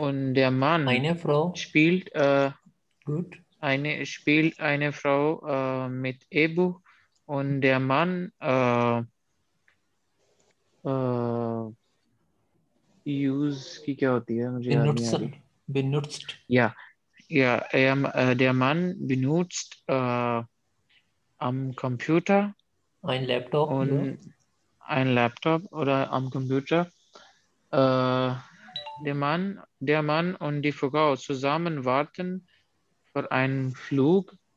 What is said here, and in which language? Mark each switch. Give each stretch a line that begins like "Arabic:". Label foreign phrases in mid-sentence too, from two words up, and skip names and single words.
German: und der Mann eine Frau? spielt Gut. eine Frau mit E-Buch und der Mann
Hindi: use की क्या होती है मुझे याद नहीं आ रही।
German: Benutzt. Ja, ja, der Mann benutzt am Computer Ein Laptop, ja. und ein Laptop oder am Computer. Der Mann und die Frau zusammen warten für einen Flug.